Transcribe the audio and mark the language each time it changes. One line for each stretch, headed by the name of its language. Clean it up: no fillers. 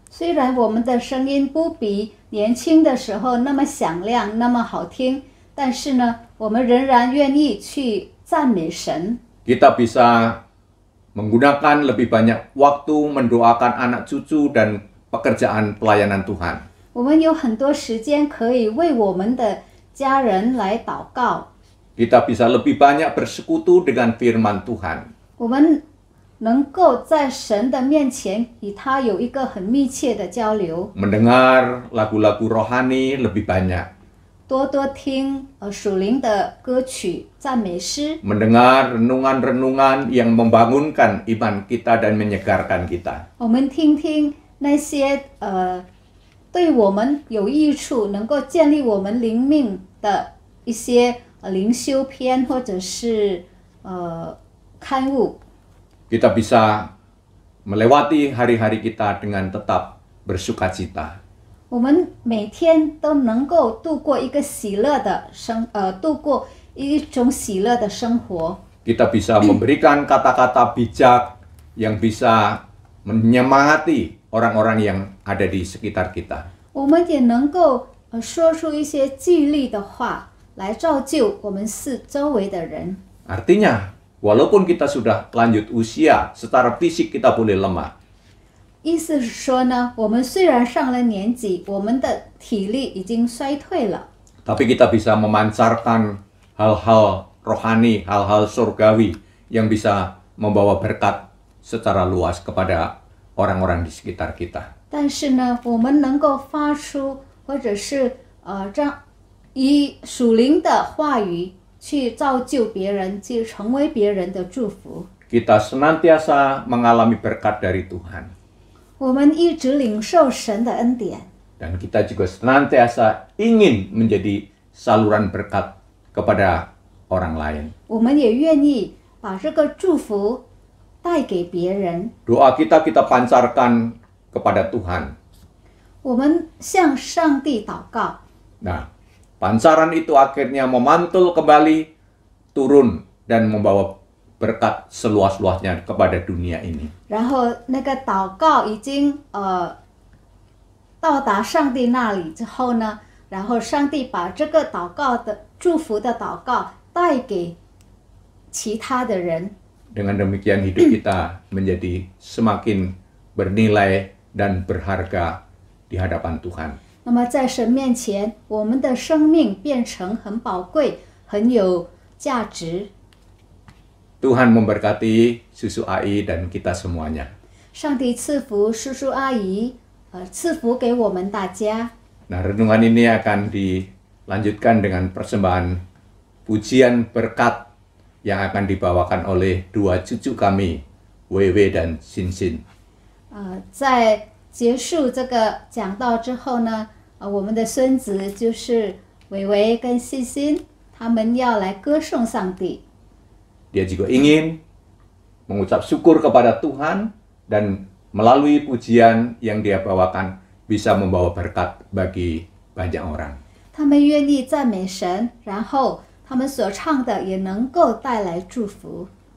Chinese: 虽然我们的声音不比年轻的时候那么响亮、那么好听，但是呢，我们仍然愿意去赞美神。
Indonesian: Kita bisa menggunakan lebih banyak waktu mendoakan anak cucu dan pekerjaan pelayanan Tuhan.
Chinese: 我们有很多时间可以为我们的家人来祷告。
Indonesian: Kita bisa lebih banyak bersekutu dengan firman Tuhan.
Chinese: 我们能够在神的面前与他有一个很密切的交流，
Indonesian: mendengar lagu-lagu rohani lebih banyak,
Chinese: 多多听属灵的歌曲、赞美诗，
Indonesian: mendengar renungan-renungan yang membangunkan iman kita dan menyegarkan kita.
Chinese: 我们听听那些对我们有益处、能够建立我们灵命的一些灵修篇或者是刊物。
Indonesian: Kita bisa melewati hari-hari kita dengan tetap bersukacita.
Chinese: 我们每天都能够度过一个喜乐的度过一种喜乐的生活。
Indonesian: Kita bisa memberikan kata-kata bijak yang bisa menyemangati orang-orang yang ada di sekitar kita.
Chinese: 我们也能够说出一些激励的话，来造就我们周围的人。
Indonesian: Artinya, walaupun kita sudah lanjut usia, secara fisik kita boleh lemah.
Chinese: 意思是说呢，我们虽然上了年纪，我们的体力已经衰退了，
Indonesian: Tapi kita bisa memancarkan hal-hal rohani, hal-hal surgawi yang bisa membawa berkat secara luas kepada orang-orang di sekitar kita.
Chinese: 但是呢，我们能够发出或者是以属灵的话语去造就别人，去成为别人的祝福。
Indonesian: Kita senantiasa mengalami berkat dari Tuhan.
Chinese: 我们一直领受神的恩典，
Indonesian: Dan kita juga senantiasa ingin menjadi saluran berkat kepada orang lain.
Chinese: 我们也愿意把这个祝福带给别人。
Indonesian: Doa kita pancarkan kepada Tuhan.
Chinese: 我们向上帝祷告，
Indonesian: Nah, pancaran itu akhirnya memantul kembali, turun dan membawa berkat seluas-luasnya kepada dunia ini.
Chinese: 然后那个祷告已经到达上帝那里之后呢，然后上帝把这个祷告的祝福的祷告带给其他的人。
Indonesian: Dengan demikian hidup kita menjadi semakin bernilai dan berharga di hadapan Tuhan.
Chinese: 那么在神面前，我们的生命变成很宝贵、很有价值。
Indonesian: Tuhan memberkati Susu AI dan kita semuanya.
Chinese: 上帝赐福叔叔阿姨，赐福给我们大家。
Indonesian: Nah, renungan ini akan dilanjutkan dengan persembahan pujian berkat yang akan dibawakan oleh dua cucu kami, Wewe dan Sinsin.
Chinese: 在结束这个讲道之后呢，我们的孙子就是伟伟跟欣欣，他们要来歌颂上帝。
Indonesian: Dia juga ingin mengucap syukur kepada Tuhan dan melalui pujian yang dia bawakan bisa membawa berkat bagi banyak orang.
Chinese: 他们愿意赞美神，然后他们所唱的也能够带来祝福。